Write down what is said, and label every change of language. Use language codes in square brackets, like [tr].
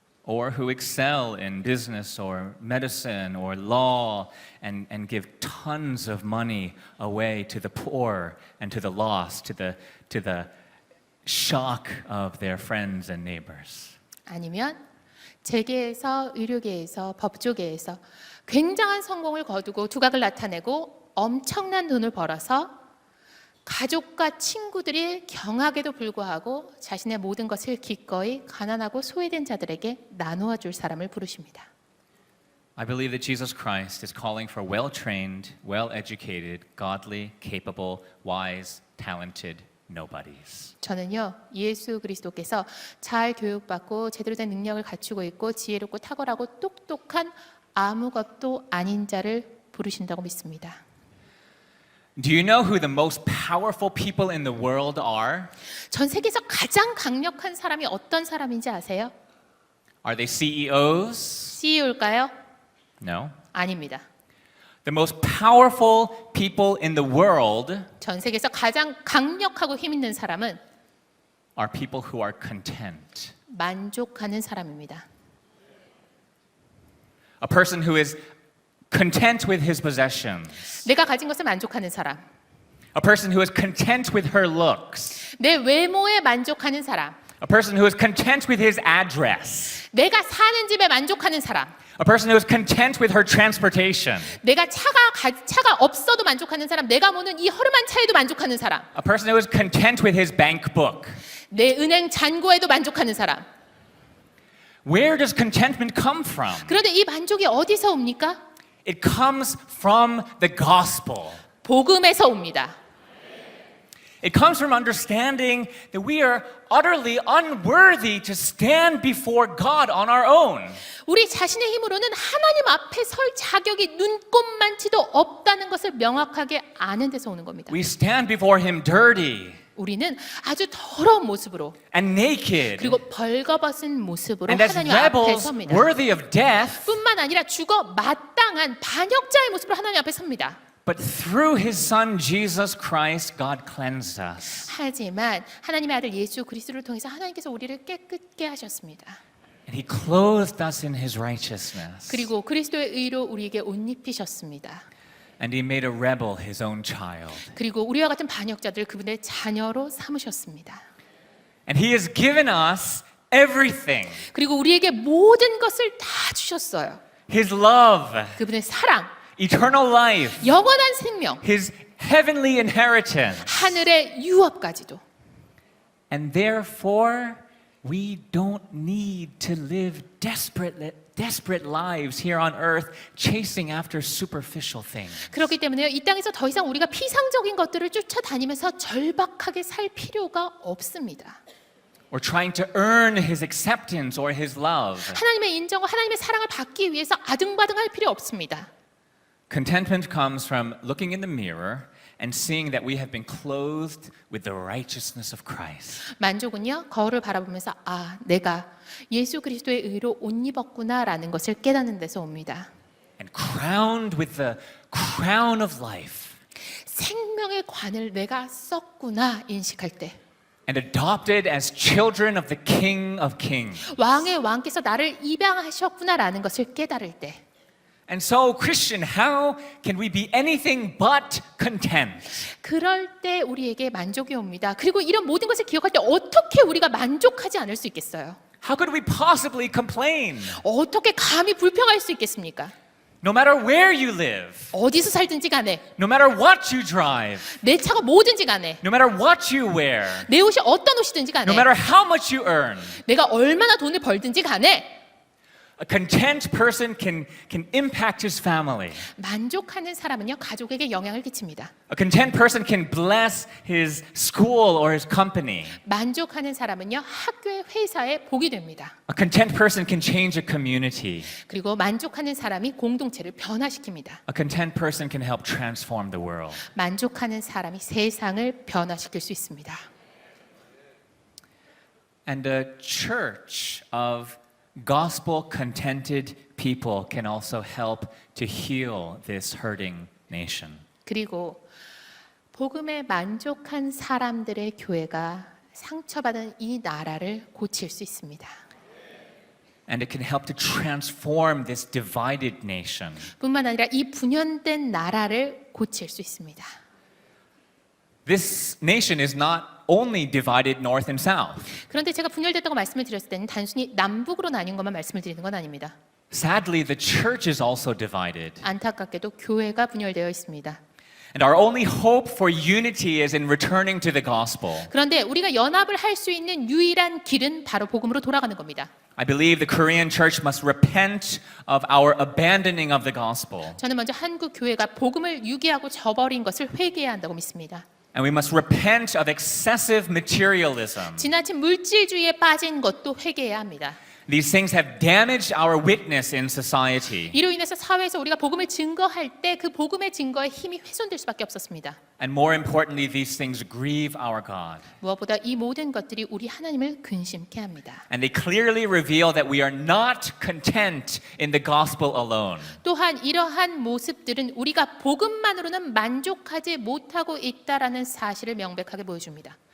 [en] Or who excel in business or medicine or law and give tons of money away to the poor and to the lost, to the shock of their friends and neighbors. [ko] 아니면 재계에서 의료계에서 법조계에서 굉장한 성공을 거두고 두각을 나타내고 엄청난 돈을 벌어서 가족과 친구들이 경악에도 불구하고 자신의 모든 것을 기꺼이 가난하고 소외된 자들에게 나누어 줄 사람을 부르십니다. [en] I believe that Jesus Christ is calling for well-trained, well-educated, godly, capable, wise, talented nobodies. [ko] 저는요, 예수 그리스도께서 잘 교육받고 제대로 된 능력을 갖추고 있고 지혜롭고 탁월하고 똑똑한 아무것도 아닌 자를 부르신다고 믿습니다. [en] Do you know who the most powerful people in the world are? [ko] 전 세계에서 가장 강력한 사람이 어떤 사람인지 아세요? [en] Are they CEOs? [ko] CEO일까요? [en] No. [ko] 아닙니다. [en] The most powerful people in the world [ko] 전 세계에서 가장 강력하고 힘 있는 사람은 [en] are people who are content. [ko] 만족하는 사람입니다. [en] A person who is content with his possessions. [ko] 내가 가진 것에 만족하는 사람, [en] A person who is content with her looks. [ko] 내 외모에 만족하는 사람, [en] A person who is content with his address. [ko] 내가 사는 집에 만족하는 사람, [en] A person who is content with her transportation. [ko] 내가 차가 없어도 만족하는 사람, 내가 모는 이 허름한 차에도 만족하는 사람, [en] A person who is content with his bank book. [ko] 내 은행 잔고에도 만족하는 사람. [en] Where does contentment come from? [ko] 그런데 이 만족이 어디서 옵니까? [en] It comes from the gospel. [ko] 복음에서 옵니다. [en] It comes from understanding that we are utterly unworthy to stand before God on our own. [ko] 우리 자신의 힘으로는 하나님 앞에 설 자격이 눈꼽만치도 없다는 것을 명확하게 아는 데서 오는 겁니다. [en] We stand before Him dirty [ko] 우리는 아주 더러운 모습으로 [en] and naked [ko] 그리고 벌거벗은 모습으로 [en] and as [ko] 하나님 앞에 [en] rebels [ko] 섭니다. [en] worthy of death. [ko] 뿐만 아니라 죽어 마땅한 반역자의 모습으로 하나님 앞에 섭니다. [en] But through His Son Jesus Christ, God cleansed us. [ko] 하지만 하나님의 아들 예수 그리스도를 통해서 하나님께서 우리를 깨끗게 하셨습니다. [en] And He clothed us in His righteousness. [ko] 그리고 그리스도의 의로 우리에게 옷 입히셨습니다. [en] And He made a rebel His own child. [ko] 그리고 우리와 같은 반역자들 그분의 자녀로 삼으셨습니다. [en] And He has given us everything. [ko] 그리고 우리에게 모든 것을 다 주셨어요. [en] His love, [ko] 그분의 사랑, [en] eternal life, [ko] 영원한 생명, [en] His heavenly inheritance. [ko] 하늘의 유업까지도. [en] And therefore, we don't need to live desperate lives here on earth chasing after superficial things. [ko] 그렇기 때문에요. 이 땅에서 더 이상 우리가 피상적인 것들을 쫓아다니면서 절박하게 살 필요가 없습니다. [en] Or trying to earn His acceptance or His love. [ko] 하나님의 인정과 하나님의 사랑을 받기 위해서 아등바등할 필요 없습니다. [en] Contentment comes from looking in the mirror and seeing that we have been clothed with the righteousness of Christ. [ko] 만족은요. 거울을 바라보면서 아, 내가 예수 그리스도의 의로 옷 입었구나라는 것을 깨닫는 데서 옵니다. [en] And crowned with the crown of life. [ko] 생명의 관을 내가 썼구나 인식할 때. [en] And adopted as children of the King of Kings. [ko] 왕의 왕께서 나를 입양하셨구나라는 것을 깨달을 때. [en] And so, Christian, how can we be anything but content? [ko] 그럴 때 우리에게 만족이 옵니다. 그리고 이런 모든 것을 기억할 때 어떻게 우리가 만족하지 않을 수 있겠어요? [en] How could we possibly complain? [ko] 어떻게 감히 불평할 수 있겠습니까? [en] No matter where you live, [ko] 어디서 살든지 간에, [en] no matter what you drive, [ko] 내 차가 뭐든지 간에, [en] no matter what you wear, [ko] 내 옷이 어떤 옷이든지 간에, [en] no matter how much you earn, [ko] 내가 얼마나 돈을 벌든지 간에 [en] a content person can impact his family. [ko] 만족하는 사람은요 가족에게 영향을 끼칩니다. [en] A content person can bless his school or his company. [ko] 만족하는 사람은요 학교에 회사에 복이 됩니다. [en] A content person can change a community. [ko] 그리고 만족하는 사람이 공동체를 변화시킵니다. [en] A content person can help transform the world. [ko] 만족하는 사람이 세상을 변화시킬 수 있습니다. [en] And a church of gospel contented people can also help to heal this hurting nation. [ko] 그리고 복음에 만족한 사람들의 교회가 상처받은 이 나라를 고칠 수 있습니다. [en] And it can help to transform this divided nation. [ko] 뿐만 아니라 이 분열된 나라를 고칠 수 있습니다. [en] This nation is not only divided north and south. [ko] 그런데 제가 분열됐다고 말씀을 드렸을 때는 단순히 남북으로 나뉜 것만 말씀을 드리는 건 아닙니다. [en] Sadly, the church is also divided. [ko] 안타깝게도 교회가 분열되어 있습니다. [en] And our only hope for unity is in returning to the gospel. [ko] 그런데 우리가 연합을 할 수 있는 유일한 길은 바로 복음으로 돌아가는 겁니다. [en] I believe the Korean church must repent of our abandoning of the gospel. [ko] 저는 먼저 한국 교회가 복음을 유기하고 저버린 것을 회개해야 한다고 믿습니다. [en] And we must repent of excessive materialism. [ko] 지나친 물질주의에 빠진 것도 회개해야 합니다. [en] These things have damaged our witness in society. [ko] 이로 인해서 사회에서 우리가 복음을 증거할 때 그 복음의 증거의 힘이 훼손될 수밖에 없었습니다. [en] And more importantly, these things grieve our God. [ko] 무엇보다 이 모든 것들이 우리 하나님을 근심케 합니다. [en] And they clearly reveal that we are not content in the gospel alone. [ko] 또한 이러한 모습들은 우리가 복음만으로는 만족하지 못하고 있다라는 사실을 명백하게 보여줍니다.